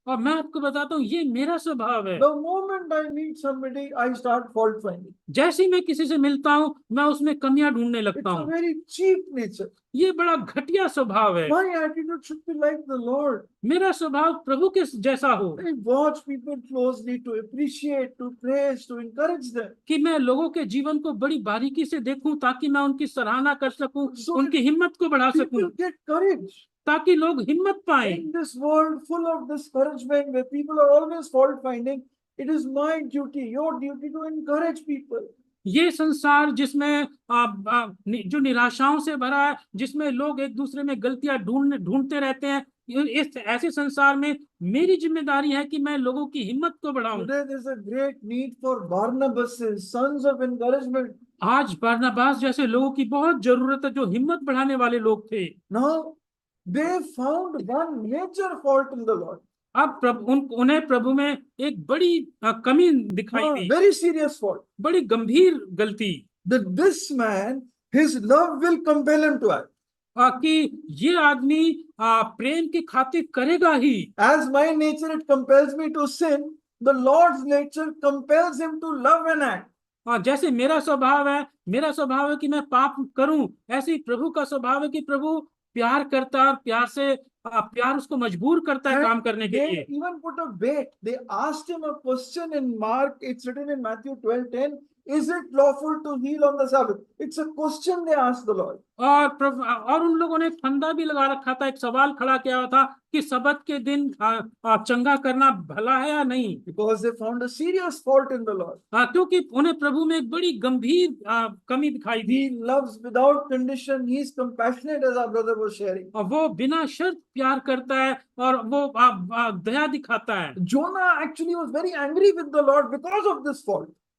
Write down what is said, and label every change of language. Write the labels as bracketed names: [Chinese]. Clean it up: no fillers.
[Hindi] और मैं आपको बताता हूँ ये मेरा स्वभाव है। [English] The moment I meet somebody, I start fault finding. [Hindi] जैसे ही मैं किसी से मिलता हूँ मैं उसमें कमियां ढूंढने [English] It's [Hindi] लगता [English] a [Hindi] हूँ। [English] very cheap nature. [Hindi] ये बड़ा घटिया स्वभाव है। [English] My attitude should be like the Lord. [Hindi] मेरा स्वभाव प्रभु के जैसा हो [English] I watch people closely to appreciate, to praise, to encourage them. [Hindi] कि मैं लोगों के जीवन को बड़ी बारीकी से देखूं ताकि मैं उनकी सराहना कर सकूं, [English] So [Hindi] उनकी हिम्मत को बढ़ा सकूं, [English] People get courage. [Hindi] ताकि लोग हिम्मत पाएं। [English] In this world full of discouragement, where people are always fault finding, it is my duty, your duty to encourage people. [Hindi] ये संसार जिसमें जो निराशाओं से भरा है, जिसमें लोग एक दूसरे में गलतियां ढूंढते रहते हैं, इस ऐसे संसार में मेरी जिम्मेदारी है कि मैं लोगों की हिम्मत को बढ़ाऊं। [English] Today there is a great need for Barnabases, sons of encouragement. [Hindi] आज बरनबास जैसे लोगों की बहुत जरूरत है जो हिम्मत बढ़ाने वाले लोग थे। [English] Now they found one major fault in the Lord. [Hindi] अब उन्हें प्रभु में एक बड़ी कमी दिखाई दी, [English] Very serious fault. [Hindi] बड़ी गंभीर गलती, [English] That this man, his love will compel him to act. [Hindi] कि ये आदमी प्रेम की खातिर करेगा ही। [English] As my nature it compels me to sin, the Lord's nature compels him to love and act. [Hindi] जैसे मेरा स्वभाव है कि मैं पाप करूं, ऐसे ही प्रभु का स्वभाव है कि प्रभु प्यार करता है और प्यार उसको मजबूर करता है [English] And [Hindi] काम करने के [English] they [Hindi] लिए। [English] even put a bait. They asked him a question in Mark. It's written in Matthew 12:10. Is it lawful to heal on the Sabbath? It's a question they asked the Lord. [Hindi] और उन लोगों ने फंदा भी लगा रखा था, एक सवाल खड़ा किया हुआ था कि सब्त के दिन चंगा करना भला है या नहीं, [English] Because they found a serious fault in the Lord. [Hindi] क्योंकि उन्हें प्रभु में एक बड़ी गंभीर कमी दिखाई दी। [English] He loves without condition. He is compassionate, as our brother was sharing. [Hindi] और वो बिना शर्त प्यार करता है और वो दया दिखाता है। [English] Jonah actually was very angry with the Lord because of this fault.